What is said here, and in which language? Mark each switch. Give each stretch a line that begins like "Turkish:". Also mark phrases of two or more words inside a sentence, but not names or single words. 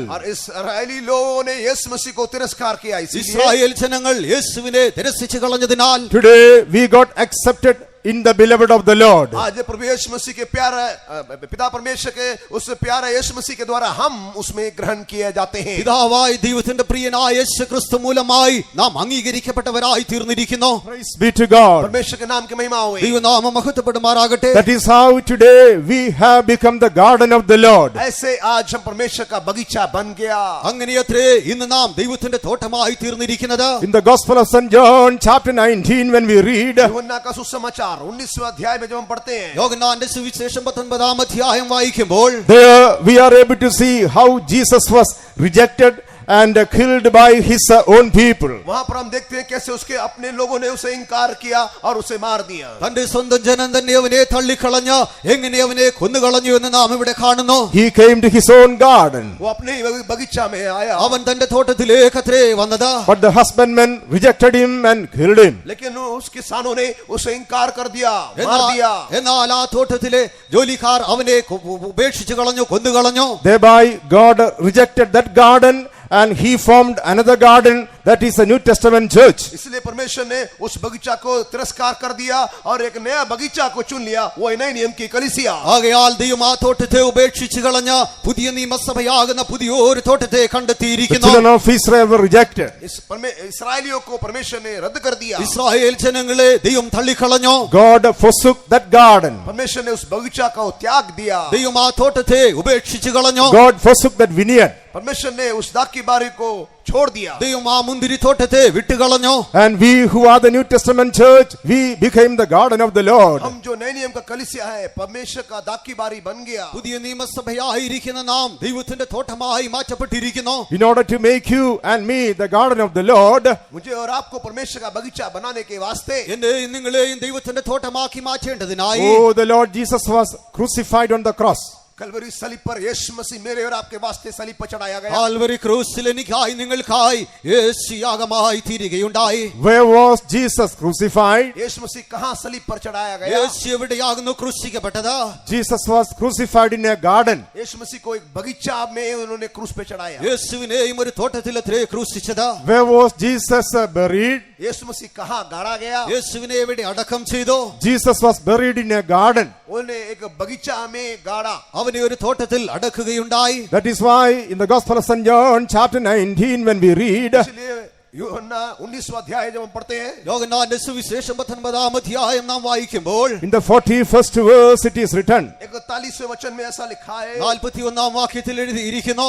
Hindi: और इस्राएली लोगों ने यीशु मसीह को तिरस्कार किया. इसलिए
Malayalam: ഇസ്രായേൽ ജനങ്ങൾ യേശുവിനെ തിരസ്കരിച്ചു കളഞ്ഞതിനാൽ
English: Today we got accepted in the beloved of the Lord.
Hindi: आज प्रभु यीशु मसीह के प्यारे पिता परमेश्वर के उस प्यारे यीशु मसीह के द्वारा हम उसमें ग्रहण किए जाते हैं.
Malayalam: പിതാവായ ദൈവത്തിന്റെ പ്രിയനായ യേശു ക്രിസ്തു മൂലമായി നാം അംഗീകരിക്കപ്പെട്ടവരായി തീർന്നിരിക്കുന്നു.
English: Praise be to God.
Hindi: परमेश्वर के नाम की महिमा होवे.
Malayalam: ദൈവനാമം മഹത്വപ്പെടുമാറാകട്ടെ.
English: That is how today we have become the garden of the Lord.
Hindi: ऐसे आज हम परमेश्वर का बगीचा बन गया.
Malayalam: അങ്ങനെയത്രേ ഇന്ന് നാം ദൈവത്തിന്റെ തോട്ടമായി തീർന്നിരിക്കുന്നത്.
English: In the Gospel of St. John chapter 19 when we read,
Hindi: यूहन्ना का सुसमाचार 19वें अध्याय में जब हम पढ़ते हैं,
Malayalam: യോഹന്നാന്റെ സുവിശേഷം 19-ാം അധ്യായം വായിക്കുമ്പോൾ
English: there we are able to see how Jesus was rejected and killed by his own people.
Hindi: वहां पर हम देखते हैं कैसे उसके अपने लोगों ने उसे इनकार किया और उसे मार दिया.
Malayalam: തന്റെ സ്വന്തം ജനം തന്നെ അവനെ തള്ളിക്കളഞ്ഞ് എങ്ങനെ അവനെ കൊന്നുകളഞ്ഞു എന്ന് നാം ഇവിടെ കാണുന്നു.
English: He came to his own garden,
Hindi: वो अपने ही बगीचा में आया,
Malayalam: അവൻ തന്റെ തോട്ടത്തിലേക്ക് അത്രേ വന്നത്.
English: but the husbandmen rejected him and killed him.
Hindi: लेकिन उस किसानों ने उसे इनकार कर दिया, मार दिया.
Malayalam: എന്നാൽ ആ തോട്ടത്തിലെ ജോലിക്കാർ അവനെ ഉപേക്ഷിച്ചു കളഞ്ഞു, കൊന്നുകളഞ്ഞു.
English: Thereby God rejected that garden and he formed another garden, that is a New Testament church.
Hindi: इसलिए परमेश्वर ने उस बगीचा को तिरस्कार कर दिया और एक नया बगीचा को चुन लिया, वो नए नियम की कलीसिया.
Malayalam: ആകയാൽ ദൈവം ആ തോട്ടത്തെ ഉപേക്ഷിച്ചു കളഞ്ഞ പുതിയ നിയമസഭയാകുന്ന പുതിയൊരു തോട്ടത്തെ
English: The
Malayalam: കണ്ടെത്തിയിരിക്കുന്നു.
English: children of Israel were rejected.
Hindi: इसराइलियों को परमेश्वर ने रद्द कर दिया.
Malayalam: ഇസ്രായേൽ ജനങ്ങളെ ദൈവം തള്ളിക്കളഞ്ഞു.
English: God forsook that garden.
Hindi: परमेश्वर ने उस बगीचा को त्याग दिया.
Malayalam: ദൈവം ആ തോട്ടത്തെ ഉപേക്ഷിച്ചു കളഞ്ഞു.
English: God forsook that vineyard.
Hindi: परमेश्वर ने उस दाख की बारी को छोड़ दिया।
Malayalam: ദൈവം ആ മുന്തിരിത്തോട്ടത്തെ വിട്ടുകളഞ്ഞു.
English: And we who are the New Testament church, we became the garden of the Lord.
Hindi: हम जो नए नियम का कलीसिया है, परमेश्वर का दाखी बारी बन गया।
Malayalam: പുതിയ നിയമസഭയായിരിക്കുന്ന നാം ദൈവത്തിന്റെ തോട്ടമായി മാറ്റപ്പെട്ടിരിക്കുന്നു.
English: In order to make you and me the garden of the Lord,
Hindi: मुझे और आपको परमेश्वर का बगीचा बनाने के वास्ते
Malayalam: എന്നെയും നിങ്ങളെയും ദൈവത്തിന്റെ തോട്ടമാക്കി മാറ്റേണ്ടതിനായി
English: oh, the Lord Jesus was crucified on the cross.
Hindi: कलवरी सलीब पर यीशु मसीह मेरे और आपके वास्ते सलीब पर चढ़ाया गया।
Malayalam: കാൽവരി ക്രൂശിൽ എനിക്കായി നിങ്ങൾക്കായി യേശു യാഗമായി തീരുകയുണ്ടായി.
English: Where was Jesus crucified?
Hindi: यीशु मसीह कहां सलीब पर चढ़ाया गया?
Malayalam: യേശു എവിടെയാകുന്നു ക്രൂശിക്കപ്പെട്ടത്?
English: Jesus was crucified in a garden.
Hindi: यीशु मसीह को एक बगीचा में उन्होंने क्रूस पे चढ़ाया।
Malayalam: യേശുവിനെയും ഒരു തോട്ടത്തിലത്രേ ക്രൂശിച്ചത്.
English: Where was Jesus buried?
Hindi: यीशु मसीह कहां गाड़ा गया?
Malayalam: യേശുവിനെ എവിടെ അടക്കം ചെയ്തു?
English: Jesus was buried in a garden.
Hindi: उन्हें एक बगीचा में गाड़ा।
Malayalam: അവനെ ഒരു തോട്ടത്തിൽ അടക്കുകയുണ്ടായി.
English: That is why in the Gospel of St. John chapter 19 when we read,
Hindi: इसलिए यूहन्ना 19वां अध्याय जब हम पढ़ते हैं,
Malayalam: യോഹന്നാന്റെ സുവിശേഷം 19-ാം അധ്യായം നാം വായിക്കുമ്പോൾ
English: in the 41st verse it is written,
Hindi: 41वें वचन में ऐसा लिखा है,
Malayalam: 41-ാം വാക്യത്തിൽ എഴുതിയിരിക്കുന്നു.